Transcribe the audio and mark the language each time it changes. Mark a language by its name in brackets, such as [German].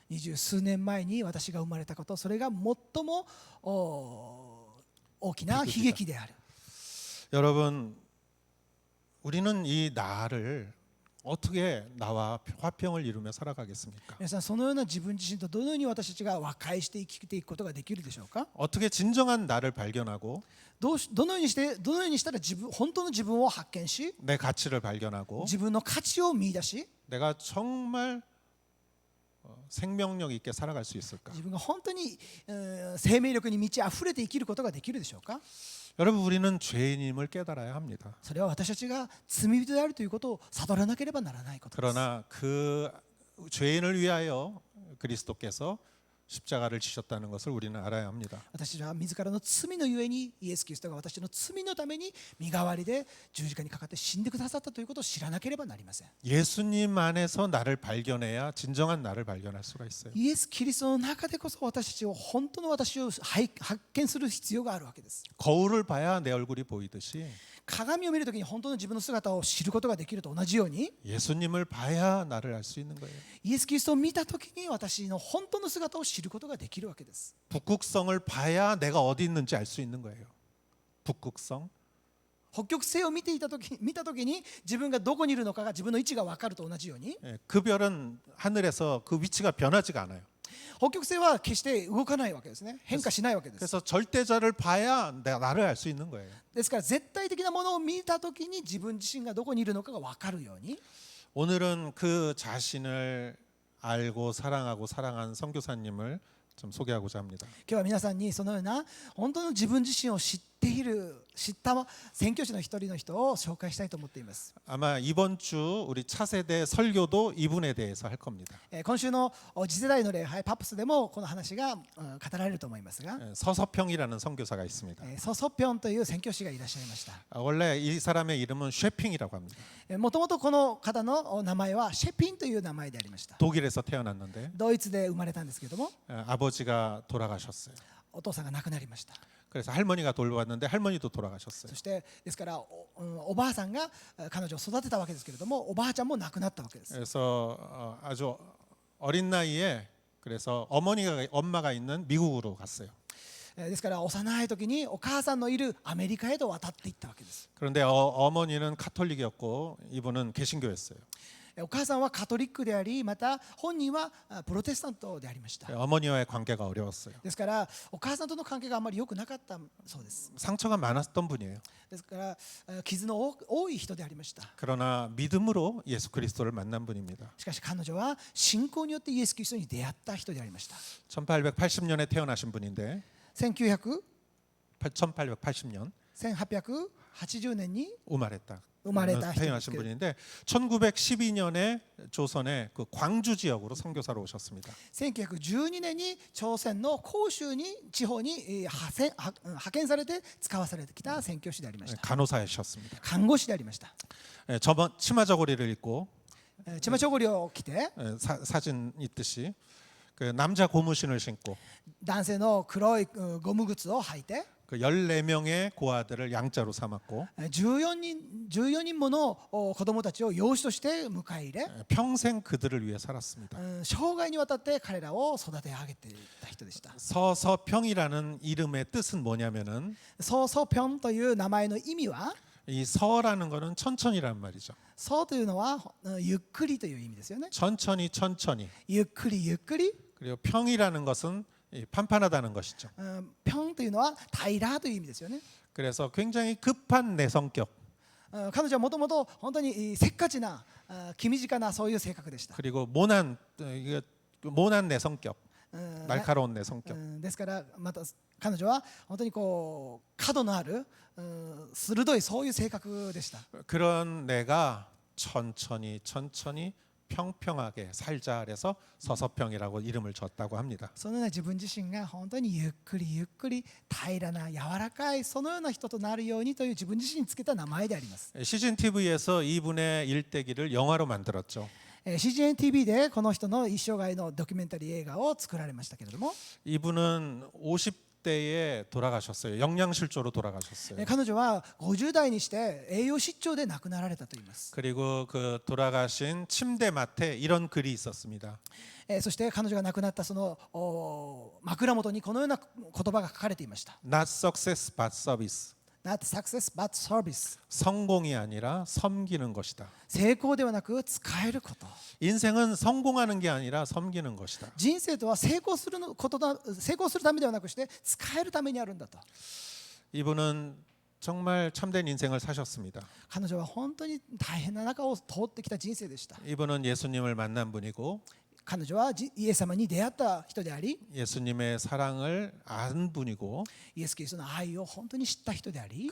[Japanese] 20数年前に私が生まれたこと、それが最も大きな悲劇である。 [Korean] 여러분, 우리는 이 나를 어떻게 나와 화평을 이루며 살아가겠습니까? [Japanese] 皆さん、そのような自分自身とどのように私たちが和解して生きていくことができるでしょうか。 [Korean] 어떻게 진정한 나를 발견하고 [Japanese] どのようにしたら本当の自分を発見し、 [Korean] 내 가치를 발견하고 [Japanese] 自分の価値を見出し、 [Korean] 내가 정말 생명력 있게 살아갈 수 있을까? [Japanese] 自分が本当に生命力に満ち溢れて生きることができるでしょうか。 [Korean] 여러분, 우리는 죄인임을 깨달아야 합니다. [Japanese] それは私たちが罪人であるということを悟らなければならないことです。 [Korean] 그러나 그 죄인을 위하여 그리스도께서 십자가를 지셨다는 것을 우리는 알아야 합니다. [Japanese] 私たちは自らの罪のゆえにイエス・キリストが私の罪のために身代わりで十字架にかかって死んでくださったということを知らなければなりません。 [Korean] 예수님 안에서 나를 발견해야 진정한 나를 발견할 수가 있어요. [Japanese] イエス・キリストの中でこそ私たちを本当の私を発見する必要があるわけです。 [Korean] 거울을 봐야 내 얼굴이 보이듯이 [Japanese] 鏡を見るときに本当の自分の姿を知ることができると同じように、 [Korean] 예수님을 봐야 나를 알 수 있는 거예요. [Japanese] イエス・キリストを見たときに私の本当の姿を知ることができるわけです。 [Korean] 북극성을 봐야 내가 어디 있는지 알 수 있는 거예요. 북극성. [Japanese] 北極星を見たときに自分がどこにいるのかが自分の位置が分かると同じように、 [Korean] 그 별은 하늘에서 그 위치가 변하지가 않아요. [Japanese] 北極星は決して動かないわけですね。変化しないわけです。 [Korean] 그래서 절대자를 봐야 내가 나를 알 수 있는 거예요. [Japanese] ですから絶対的なものを見たときに自分自身がどこにいるのかが分かるように、 [Korean] 오늘은 그 자신을 알고 사랑하고 사랑한 선교사님을 좀 소개하고자 합니다. [Japanese] 今日は皆さんにそのような本当の自分自身を知った宣教師の一人の人を紹介したいと思っています。 [Korean] 아마 이번 주 우리 차세대 설교도 이분에 대해서 할 겁니다. [Japanese] 今週の次世代の礼拝パプスでもこの話が語られると思いますが、 [Korean] 서서평이라는 선교사가 있습니다. [Japanese] ソソピョンという宣教師がいらっしゃいました。 [Korean] 원래 이 사람의 이름은 쉐핑이라고 합니다. [Japanese] もともとこの方の名前はシェピンという名前でありました。 [Korean] 독일에서 태어났는데 [Japanese] ドイツで生まれたんですけれども、 [Korean] 아버지가 돌아가셨어요. [Japanese] お父さんが亡くなりました。 [Korean] 그래서 할머니가 돌봤는데 할머니도 돌아가셨어요. [Japanese] そしてですからおばあさんが彼女を育てたわけですけれども、おばあちゃんも亡くなったわけです。 [Korean] 그래서 아주 어린 나이에 그래서 엄마가 있는 미국으로 갔어요. [Japanese] ですから幼い時にお母さんのいるアメリカへと渡っていったわけです。 [Korean] 그런데 어머니는 카톨릭이었고 이분은 개신교였어요. [Japanese] お母さんはカトリックであり、また本人はプロテスタントでありました。 [Korean] 어머니와의 관계가 어려웠어요. [Japanese] ですからお母さんとの関係があまり良くなかったそうです。 [Korean] 상처가 많았던 분이에요. [Japanese] ですから傷の多い人でありました。 [Korean] 그러나 믿음으로 예수 그리스도를 만난 분입니다. [Japanese] しかし彼女は信仰によってイエス・キリストに出会った人でありました。 [Korean] 1880년에 태어나신 분인데 1880년 [Japanese] 1880年に 우마레타 生まれた人です [Korean] 태어나신 [Japanese] けど、 [Korean] 분인데 1912년에 조선의 그 광주 지역으로 선교사로 오셨습니다. [Japanese] 1912年に朝鮮の広州に地方に派遣されて使わされてきた宣教師でありました。 [Korean] 간호사이셨습니다. [Japanese] 看護師でありました。 [Korean] 저번 치마 저고리를 입고 [Japanese] チマチョゴリを着て、 [Korean] 사진 있듯이 그 남자 고무신을 신고 [Japanese] 男性の黒いゴム靴を履いて、 [Korean] 그 14명의 고아들을 양자로 삼았고 [Japanese] 14人もの子供たちを養子として迎え入れ、 [Korean] 평생 그들을 위해 살았습니다. [Japanese] 生涯にわたって彼らを育て上げていた人でした。 [Korean] 서서평이라는 이름의 뜻은 뭐냐면은 [Japanese] ソーソピョンという名前の意味は、 [Korean] 이 서라는 거는 천천히란 말이죠. [Japanese] ソーというのはゆっくりという意味ですよね。 [Korean] 천천히 [Japanese] ゆっくりゆっくり、 [Korean] 그리고 평이라는 것은 이 판판하다는 것이죠. [Japanese] ピョンというのは平らという意味ですよね。 [Korean] 그래서 굉장히 급한 내 성격 [Japanese] 彼女はもともと本当にせっかちな気短なそういう性格でした。 [Korean] 그리고 모난 내 성격 うん 날카로운 내 성격 [Japanese] ですからまた彼女は本当にこう角のある鋭いそういう性格でした。 [Korean] 그런 내가 천천히 평평하게 살자 그래서 서서평이라고 이름을 줬다고 합니다. [Japanese] そのような自分自身が本当にゆっくりゆっくり平らな柔らかいそのような人となるようにという自分自身につけた名前であります。 [Korean] 시즌 TV에서 이분의 일대기를 영화로 만들었죠. [Japanese] CGN-TV でこの人の一生涯のドキュメンタリー映画を作られましたけれども、 [Korean] 이분은 50대에 돌아가셨어요. 영양실조로 돌아가셨어요. [Japanese] 彼女は50代にして栄養失調で亡くなられたといいます。 [Korean] 그리고 그 돌아가신 침대 맡에 이런 글이 있었습니다. [Japanese] そして彼女が亡くなったその枕元にこのような言葉が書かれていました。 [English] Not success but service. Not success but service. [Korean] 성공이 아니라 섬기는 것이다. [Japanese] 成功ではなく使えること。 [Korean] 인생은 성공하는 게 아니라 섬기는 것이다. [Japanese] 人生とは成功するためではなくして使えるためにあるんだと。 [Korean] 이분은 정말 참된 인생을 사셨습니다. [Japanese] 彼女は本当に大変な中を通ってきた人生でした。 [Korean] 이분은 예수님을 만난 분이고 [Japanese] 彼女はイエス様に出会った人であり、 [Korean] 예수님의 사랑을 안 분이고 [Japanese] イエス・キリストの愛を本当に知った人であり、